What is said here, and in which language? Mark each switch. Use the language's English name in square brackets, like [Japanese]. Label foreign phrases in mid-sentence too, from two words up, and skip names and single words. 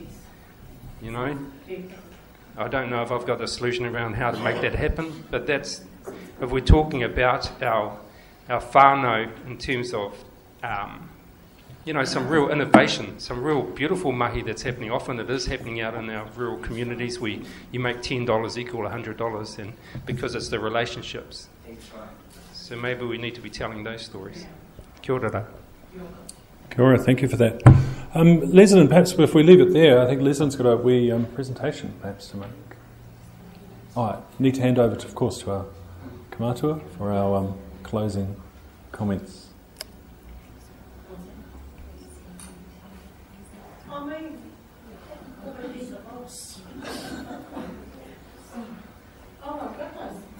[English] I don't know if I've got a solution around how to make that happen, but that's, if we're talking about our whānau in terms of, some real innovation, some real beautiful mahi that's happening. Often it is happening out in our rural communities where you make $10 equal $100, and because it's the relationships. So maybe we need to be telling those stories. [Māori] Kia ora. Kia ora, [English] thank you for that. Leslyn, perhaps if we leave it there, I think Leslyn's got a wee presentation perhaps to make. I need to hand over, of course, to our Kamatua for our closing comments. Oh my goodness.